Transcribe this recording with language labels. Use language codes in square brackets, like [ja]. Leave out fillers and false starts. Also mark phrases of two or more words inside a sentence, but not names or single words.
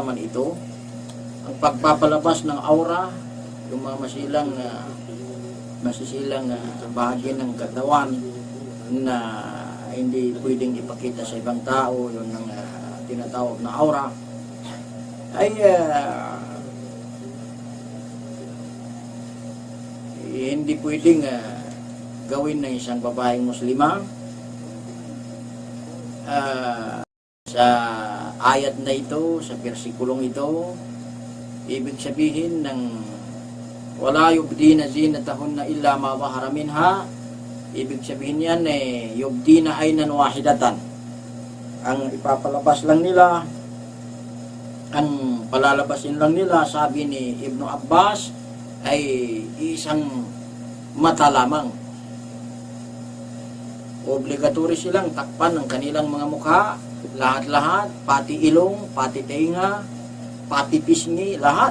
[tl] naman ito, ang pagpapalabas ng aura, yung mga masisilang bahagi ng katawan na hindi pwedeng ipakita sa ibang tao, yun ang tinatawag na aura, ay hindi pwedeng gawin ng isang babaeng Muslima. Sa ayat na ito, sa versikulong ito, ibig sabihin ng [ar] ولا يبدين زينتهن إلا ما ظهر منها, [tl] ibig sabihin yan [ar] يبدين عينا واحدة, [tl] ang ipapalabas lang nila, ang palalabasin lang nila, sabi ni Ibnu Abbas, ay isang mata lamang. Obligatory silang takpan ng kanilang mga mukha, lahat-lahat, pati ilong, pati tenga, pati pisngi, lahat.